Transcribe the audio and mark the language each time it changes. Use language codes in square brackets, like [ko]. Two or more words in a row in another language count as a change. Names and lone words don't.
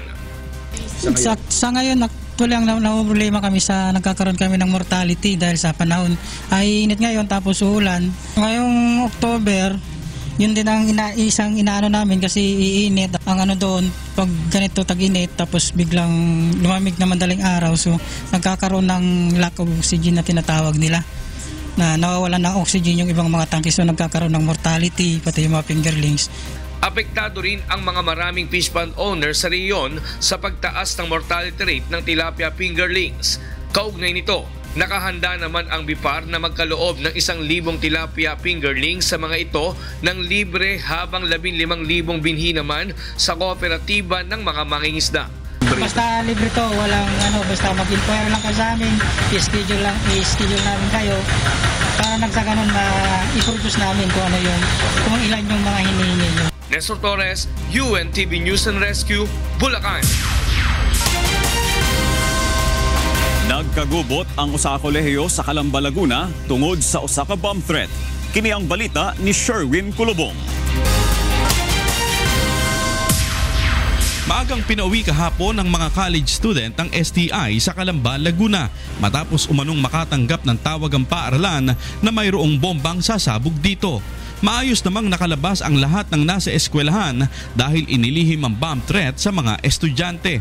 [tl] Sa ngayon, actually ang problema kami sa nagkakaroon kami ng mortality dahil sa panahon ay init ngayon tapos uulan. Ngayong October, yun din ang isang inaano namin kasi iinit ang ano doon pag ganito tag-init tapos biglang lumamig na madaling araw, so nagkakaroon ng [en] lack of oxygen [tl] na tinatawag nila, na nawawalan ng oxygen yung ibang mga tangke, so nagkakaroon ng mortality pati yung mga fingerlings. Apektado rin ang mga maraming [en] fish pond owners [tl] sa rehiyon sa pagtaas ng [en] mortality rate [tl] ng tilapia fingerlings. Kaugnay nito, nakahanda naman ang Bipar na magkaloob ng 1,000 tilapia fingerlings sa mga ito ng libre, habang 15,000 binhi naman sa kooperatiba ng mga mangingisda. Basta libre to, walang basta mag-inquire lang kayo sa amin, i-schedule namin kayo para nagsaganon na i-produce namin kung ilan yung mga hinihingi nyo. Nestor Torres, UNTV News and Rescue, Bulacan. [ceb] Nagkagubot ang usa ka kolehiyo sa Calamba, Laguna tungod sa usa ka [en] bomb threat. [ceb] Kini ang balita ni Sherwin Kulubong. [tl] Maagang pinauwi kahapon ng mga [en] college student [tl] ang STI sa Calamba, Laguna matapos umanong makatanggap ng tawag ang paaralan na mayroong bombang sasabog dito. Maayos namang nakalabas ang lahat ng nasa eskwelahan dahil inilihim ang [en] bomb threat [tl] sa mga estudyante.